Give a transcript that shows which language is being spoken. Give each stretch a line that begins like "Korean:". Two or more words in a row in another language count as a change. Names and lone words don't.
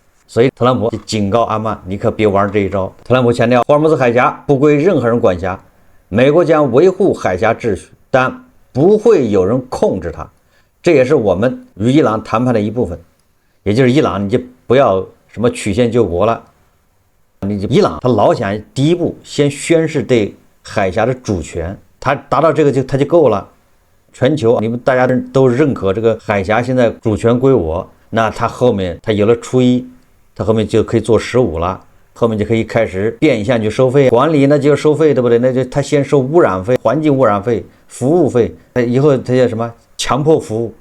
Chinese: 所以特朗普警告阿曼，你可別玩這一招。特朗普強調，霍爾木茲海峽不歸任何人管轄，美國將維護海峽秩序，但不會有人控制它。這也是我們與伊朗談判的一部分。也就是伊朗，你就不要什麼曲線救國了。伊朗他老想第一步先宣示对海峽的主權，他達到這個他就夠了。全球你們大家都認可這個海峽現在主權歸我，那他後面他有了初一。他後面就可以做15了，後面就可以開始變相去收費，管理那就收費，對不對？那就他先收污染費、環境污染費、服務費，以後他叫什麼強迫服務。